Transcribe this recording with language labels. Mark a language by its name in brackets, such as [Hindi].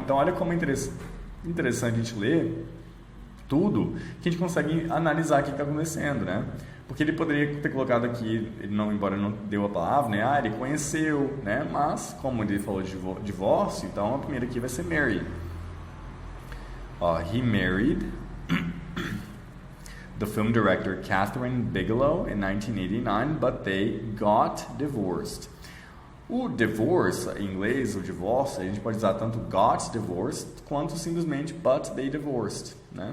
[Portuguese] Então, olha como é interessante a gente ler tudo, que a gente consegue analisar o que está acontecendo, né? Porque ele poderia ter colocado aqui, embora não deu a palavra, né? Ele conheceu, né? Mas, como ele falou de divórcio, então a primeira aqui vai ser marry. [English] He married the film director Catherine Bigelow in 1989, but they got divorced. [Portuguese] O divorce, em inglês, o divórcio, a gente pode usar tanto got divorced quanto simplesmente [English] but they divorced, [Portuguese] né?